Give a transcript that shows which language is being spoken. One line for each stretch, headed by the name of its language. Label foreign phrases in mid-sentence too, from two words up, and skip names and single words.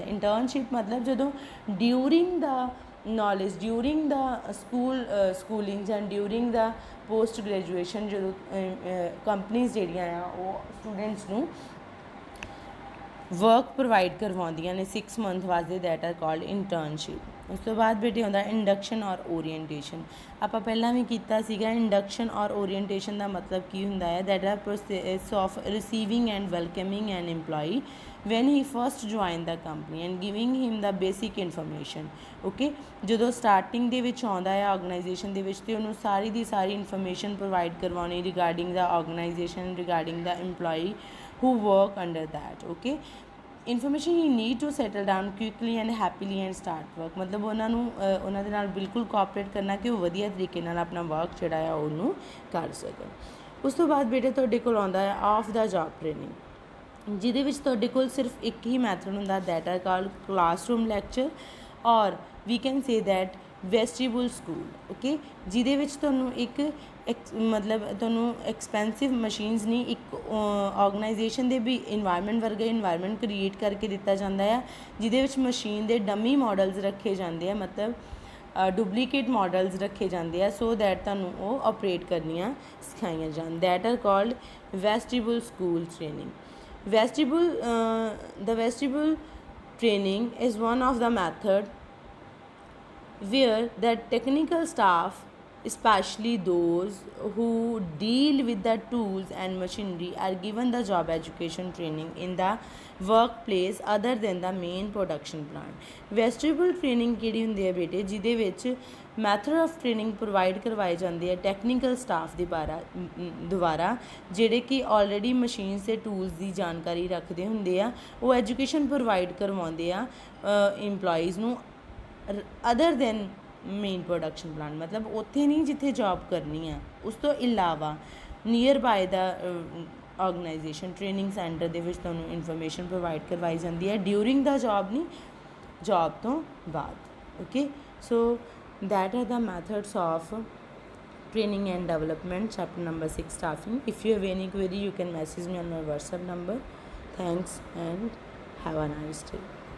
Punjabi: ਇੰਟਰਨਸ਼ਿਪ ਮਤਲਬ ਜਦੋਂ
English: during the knowledge, during the schooling
Punjabi: ਜਾਂ
English: during the post graduation
Punjabi: ਜਦੋਂ ਕੰਪਨੀਜ਼ ਜਿਹੜੀਆਂ ਆ ਉਹ ਸਟੂਡੈਂਟਸ ਨੂੰ
English: work provide
Punjabi: ਕਰਵਾਉਂਦੀਆਂ ਨੇ 6 ਮੰਥ ਵਾਸਤੇ,
English: that are called internship.
Punjabi: ਉਸ ਤੋਂ ਬਾਅਦ ਬੇਟੇ ਹੁੰਦਾ ਇੰਡਕਸ਼ਨ ਔਰ ਓਰੀਐਂਟੇਸ਼ਨ। ਆਪਾਂ ਪਹਿਲਾਂ ਵੀ ਕੀਤਾ ਸੀਗਾ। ਇੰਡਕਸ਼ਨ ਔਰ ਓਰੀਐਂਟੇਸ਼ਨ ਦਾ ਮਤਲਬ ਕੀ ਹੁੰਦਾ ਹੈ?
English: That are process of receiving and welcoming an EMPLOYEE when he first joined the company and giving him the basic information.
Punjabi: ਓਕੇ, ਜਦੋਂ ਸਟਾਰਟਿੰਗ ਦੇ ਵਿੱਚ ਆਉਂਦਾ ਹੈ ਆਰਗੇਨਾਈਜੇਸ਼ਨ ਦੇ ਵਿੱਚ, ਅਤੇ ਉਹਨੂੰ ਸਾਰੀ ਦੀ ਸਾਰੀ
English: information provide
Punjabi: ਕਰਵਾਉਣੀ
English: regarding the organisation, regarding the EMPLOYEE who work under that. Okay, information he need to settle down quickly and happily and start work.
Punjabi: ਮਤਲਬ ਉਹਨਾਂ ਨੂੰ ਉਹਨਾਂ ਦੇ ਨਾਲ ਬਿਲਕੁਲ ਕੋਆਪਰੇਟ ਕਰਨਾ ਕਿ ਉਹ ਵਧੀਆ ਤਰੀਕੇ ਨਾਲ ਆਪਣਾ ਵਰਕ ਜਿਹੜਾ ਆ ਉਹਨੂੰ ਕਰ ਸਕਣ। ਉਸ ਤੋਂ ਬਾਅਦ ਬੇਟੇ ਤੁਹਾਡੇ ਕੋਲ ਆਉਂਦਾ ਹੈ
English: off the job training,
Punjabi: ਜਿਹਦੇ ਵਿੱਚ ਤੁਹਾਡੇ ਕੋਲ ਸਿਰਫ ਇੱਕ ਹੀ ਮੈਥਡ ਹੁੰਦਾ,
English: that are called classroom lecture or we can say that vestibule school.
Punjabi: ਓਕੇ, ਜਿਹਦੇ ਵਿੱਚ ਤੁਹਾਨੂੰ ਇੱਕ ਮਤਲਬ ਤੁਹਾਨੂੰ
English: expensive machines
Punjabi: ਨਹੀਂ, ਇੱਕ ਆਰਗੇਨਾਈਜੇਸ਼ਨ ਦੇ ਵੀ ਇਨਵਾਇਰਮੈਂਟ ਵਰਗਾ
English: environment create
Punjabi: ਕਰਕੇ ਦਿੱਤਾ ਜਾਂਦਾ ਆ, ਜਿਹਦੇ ਵਿੱਚ ਮਸ਼ੀਨ ਦੇ
English: dummy models
Punjabi: ਰੱਖੇ ਜਾਂਦੇ ਆ, ਮਤਲਬ
English: duplicate models
Punjabi: ਰੱਖੇ ਜਾਂਦੇ ਆ,
English: so that
Punjabi: ਤੁਹਾਨੂੰ ਉਹ ਆਪਰੇਟ ਕਰਨੀਆਂ ਸਿਖਾਈਆਂ ਜਾਣ।
English: That are called vestibule school training. The vestibule training is one of the method where the technical staff especially those who deal with the tools and machinery are given the job education training in the workplace other than the main production plant. Vestibule training
Punjabi: ਕਿਹੜੀ ਹੁੰਦੀ ਹੈ ਬੇਟੇ, ਜਿਹਦੇ ਵਿੱਚ
English: method of training provide
Punjabi: ਕਰਵਾਏ ਜਾਂਦੇ ਆ
English: technical staff
Punjabi: ਦੇ ਦੁਆਰਾ ਜਿਹੜੇ ਕਿ
English: already machines
Punjabi: ਅਤੇ ਟੂਲਸ ਦੀ ਜਾਣਕਾਰੀ ਰੱਖਦੇ ਹੁੰਦੇ ਆ। ਉਹ
English: education provide
Punjabi: ਕਰਵਾਉਂਦੇ ਆ ਇੰਪਲੋਈਜ਼ ਨੂੰ
English: other than main production plant,
Punjabi: ਮਤਲਬ ਉੱਥੇ ਨਹੀਂ ਜਿੱਥੇ ਜੋਬ ਕਰਨੀ ਆ, ਉਸ ਤੋਂ ਇਲਾਵਾ
English: near by the organisation training centre
Punjabi: ਦੇ ਵਿੱਚ ਤੁਹਾਨੂੰ
English: information provide
Punjabi: ਕਰਵਾਈ ਜਾਂਦੀ ਹੈ
English: during the job,
Punjabi: ਨਹੀਂ ਜੋਬ ਤੋਂ ਬਾਅਦ।
English: okay, so that are the methods of training and development, chapter number 6 staffing. If you have any query, you can message me on my WhatsApp number. Thanks and have a nice day.